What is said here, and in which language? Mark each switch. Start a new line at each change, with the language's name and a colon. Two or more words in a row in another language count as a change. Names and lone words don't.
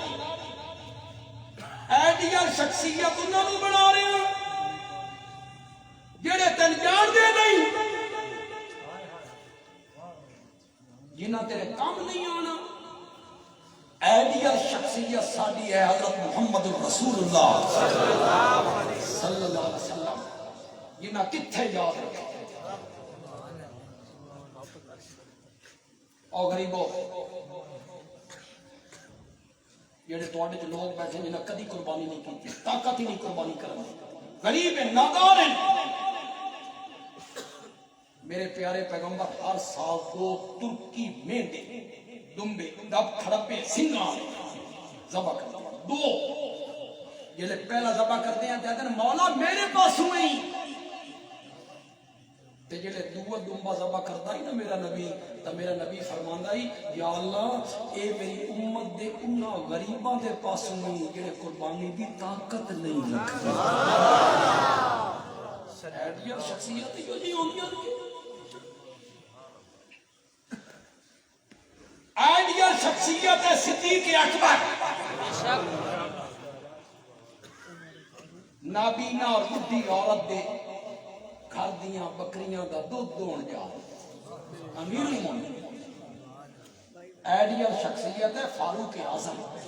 Punjabi: آئیڈیل شخصیت انہوں نے بنا رہے ہیں جڑے تن جان دے نہیں جنہ تیرے کام نہیں آنا آئیڈیل شخصیت ساری ہے حضرت محمد رسول اللہ صلی اللہ علیہ وسلم جنہ کتھے یاد رکھے اور غریبوں جڑے تواڈے چ لوگ بیٹھے جنہ کدی قربانی نہیں کی طاقت ہی نہیں قربانی کرنی غریب ہیں نادار ہیں میرے پیارے پیغمبر ہر سال 2 ترکی مینڈے دمبے دب کھڑپے سنگھاں ذبح کرتے 2 جلے پہلا ذبح کرتے ہیں کہتے ہیں مولا میرے پاس ہوئی تے جلے دوہ دمبا ذبح کرتا ہی نا میرا نبی فرماندا ہی یا اللہ اے میری امت دے انہاں غریباں دے پاس ہوئی جڑے قربانی دی طاقت نہیں رکھتے آئیڈیل شخصیت جو نہیں ہوندی آئیڈیل شخصیت ہے صدیق اکبر نابینا اور بڈھی عورت دے گھر دیاں بکریاں دا دودھ دون جا امیر المومنین آئیڈیل شخصیت ہے فاروق اعظم